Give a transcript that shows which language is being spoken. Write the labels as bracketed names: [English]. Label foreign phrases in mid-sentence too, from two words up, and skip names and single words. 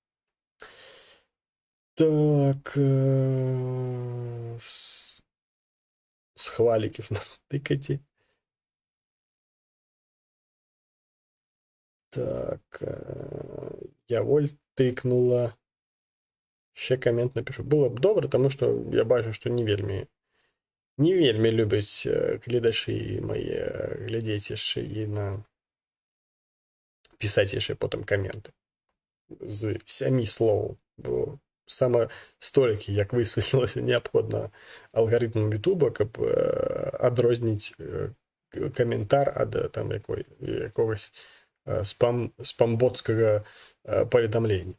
[Belarusian] Так, схваліків натыкаце. Так, Яволь тыкнула. [Ukrainian] Ще камент напишу. [Belarusian] Было б добра, [Ukrainian] тому що я бачу, що [Belarusian] не вельмі любяць гледачы мае глядзець яшчэ і пісаць яшчэ потым каменты з 7 слоў, бо сама столькі, як высветлілася, неабходна алгарытмам Ютуба, каб адрозніць каментар ад там якогось спамботскага паведамлення.